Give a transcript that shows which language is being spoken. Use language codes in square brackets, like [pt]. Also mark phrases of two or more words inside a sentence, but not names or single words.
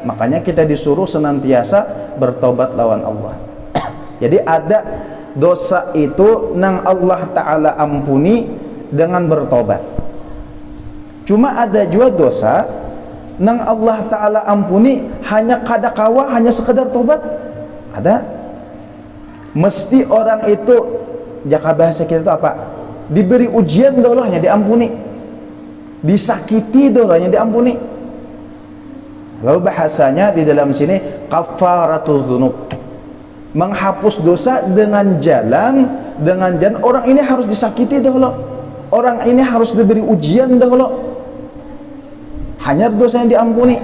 [id] Makanya kita disuruh senantiasa bertobat lawan Allah. Jadi ada dosa itu nang Allah Ta'ala ampuni dengan bertobat. [bjn] Cuma ada juga dosa nang Allah Ta'ala ampuni hanya kada kawa, [id] hanya sekedar tobat. Ada. [bjn] Mesti orang itu, jaka bahasa kita itu apa? [id] Diberi ujian dulu hanya diampuni, disakiti dulu hanya diampuni. Lalu bahasanya di dalam sini [ar] kafaratul dzunub, [id] menghapus dosa dengan jalan orang ini harus disakiti dahulu, orang ini harus diberi ujian dahulu, hanya dosa yang diampuni.